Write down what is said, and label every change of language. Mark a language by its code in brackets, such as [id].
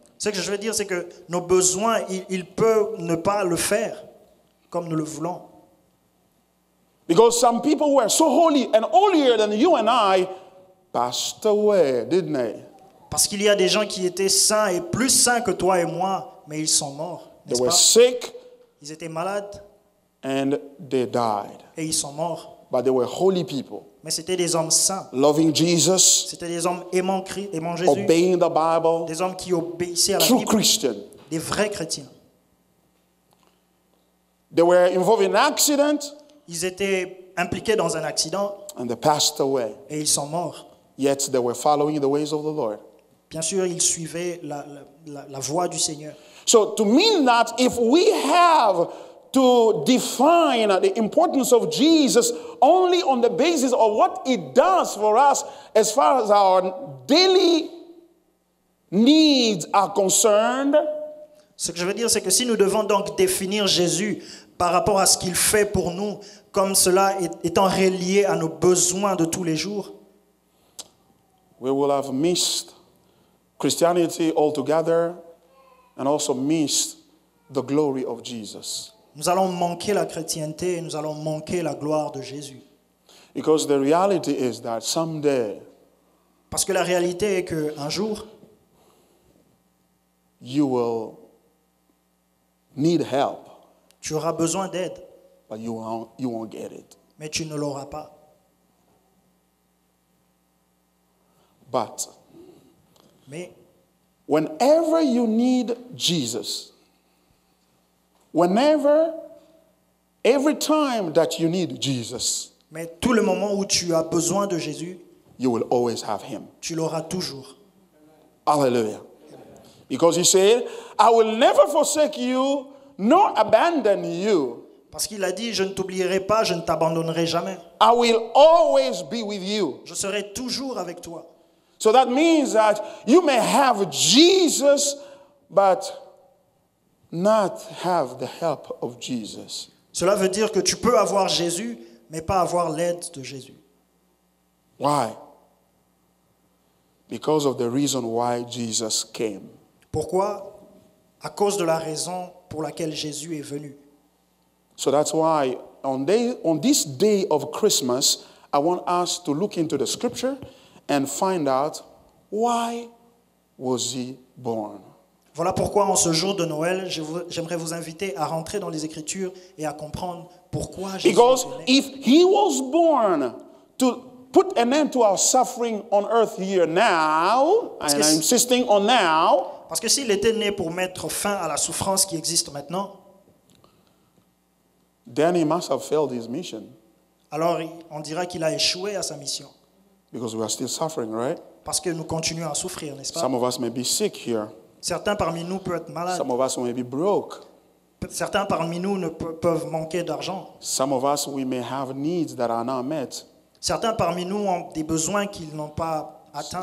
[fr] Ce que je veux dire, c'est que nos besoins, il peut ne pas le faire comme nous le voulons. [en] Because some people who are so holy and holier than you and I passed away, didn't they? [fr] Parce qu'il y a des gens qui étaient saints et plus saints que toi et moi, mais ils sont morts. [en] They were sick [fr] Ils étaient malades [en] and they died. [fr] et ils sont morts. [en] But they were holy people, [fr] Mais c'était des hommes saints. [en] loving Jesus, [fr] C'était des hommes aimant Jésus. [en] obeying the Bible, [fr] Des hommes qui obéissaient à la [en] true [fr] Bible. [en] Christian. [fr] Des vrais chrétiens. [en] They were involved in an accident [fr] Ils étaient impliqués dans un accident [en] and they passed away. [fr] et ils sont morts. [en] Yet they were following the ways of the Lord. [fr] Bien sûr, ils suivaient la voie du Seigneur. [en] So to mean that if we have to define the importance of Jesus only on the basis of what He does for us as far as our daily needs are concerned, [fr] Ce que je veux dire, c'est que si nous devons donc définir Jésus par rapport à ce qu'il fait pour nous, comme cela étant relié à nos besoins de tous les jours, [en] we will have missed Christianity altogether and also missed the glory of Jesus. [fr] nous allons manquer la chrétienté et nous allons manquer la gloire de Jésus. [en] Because the reality is that someday [fr] Parce que la réalité est qu'un jour, [en] you will need help, [fr] tu auras besoin d'aide, [en] but you won't get it. [fr] mais tu ne l'auras pas. [en] But [fr] Mais [en] whenever you need Jesus, every time that you need Jesus, [fr] Mais tout le moment où tu as besoin de Jésus, [en] you will always have him. [fr] tu l'auras toujours. [en] Hallelujah. Because he said, I will never forsake you, nor abandon you. [fr] Parce qu'il a dit, je ne t'oublierai pas, je ne t'abandonnerai jamais. [en] I will always be with you. [fr] Je serai toujours avec toi. [en] So that means that you may have Jesus, but not have the help of Jesus. [fr] Cela veut dire que tu peux avoir Jésus, mais pas avoir l'aide de Jésus. [en] Why? Because of the reason why Jesus came. [fr] Pourquoi? À cause de la raison pour laquelle Jésus est venu. [en] So that's why on this day of Christmas, I want us to look into the scripture and find out why was he born. [fr] Voilà pourquoi en ce jour de Noël, j'aimerais vous inviter à rentrer dans les Écritures et à comprendre pourquoi Jésus [en] Because [fr] est né. [en] if he was born to put an end to our suffering on earth here now, and I'm insisting on now, [fr] Parce que s'il était né pour mettre fin à la souffrance qui existe maintenant, [en] then he must have failed his mission. [fr] alors on dira qu'il a échoué à sa mission. [en] Because we are still suffering, right? [fr] Parce que nous continuons à souffrir, n'est-ce pas? [en] Some of us may be sick here. [fr] Certains parmi nous peuvent être malades. [en] Some of us may be broke. [fr] Certains parmi nous peuvent manquer d'argent. [en] Some of us, we may have needs that are not met. [fr] Certains parmi nous ont des besoins qu'ils n'ont pas atteints.